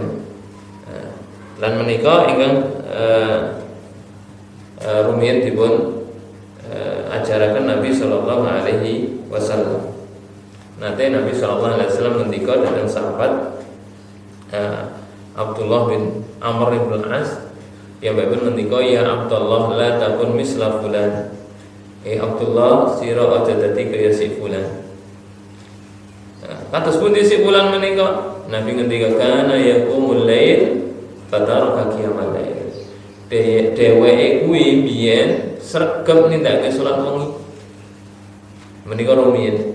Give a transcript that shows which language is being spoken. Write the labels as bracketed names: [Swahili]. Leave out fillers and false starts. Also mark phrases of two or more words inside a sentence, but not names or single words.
[Javanese] Lan menika ingkang rumiyin dipun ajaraken Nabi sallallahu alaihi wasallam. Nate Nabi sallallahu alaihi wasallam ngendika dhateng sahabat Abdullah bin Amr bin Al-As yang Bapak ngendika [Arabic] ya Abdullah la takun misla fulan. [Javanese] Abdullah sira aja dadi kaya si fulan. Kados pundi si fulan menika? Nabi ngendika [Arabic] kana yaqumul lail fataraka qiyamal lail. [Javanese] Dheweke kuwi biyen sregep nindakake salat wengi. Menika rumiyin.